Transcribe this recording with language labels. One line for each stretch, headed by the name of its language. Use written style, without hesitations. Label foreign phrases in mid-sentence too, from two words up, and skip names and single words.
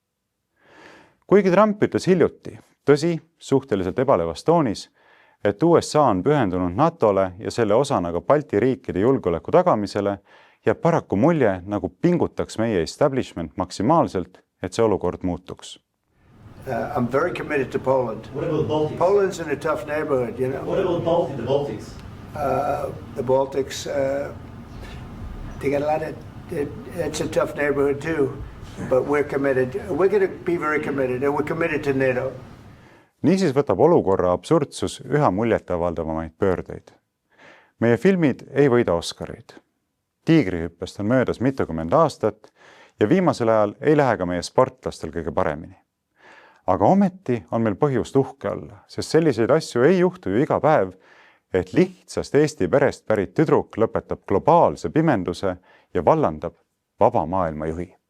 Estonian: Kuigi Trump ütles hiljuti, tõsi, suhteliselt ebalevas toonis, et USA on pühendunud NATOle ja selle osana ka Balti riikide julgeoleku tagamisele, jääb paraku mulje, nagu pingutaks meie establishment maksimaalselt, et see olukord muutuks.
English: I'm very committed to Poland. What about the Baltics? Poland's in a tough neighborhood, you know. What about the Baltics? The Baltics, they got a lot of, it's a tough neighborhood too, but we're committed. We're going to be very committed, and we're committed to NATO.
Estonian: Niisiis võtab olukorra absurdsus üha muljetavaldavamaid pöördeid. Meie filmid ei võida Oscareid. Tiigrihüppest on möödas mitukümmend aastat ja viimasel ajal ei lähe ka meie sportlastel kõige paremini. Aga ometi on meil põhjust uhke olla, sest selliseid asju ei juhtu ju iga päev, et lihtsast Eesti perest pärit tüdruk lõpetab globaalse pimenduse ja vallandab vaba maailma juhi.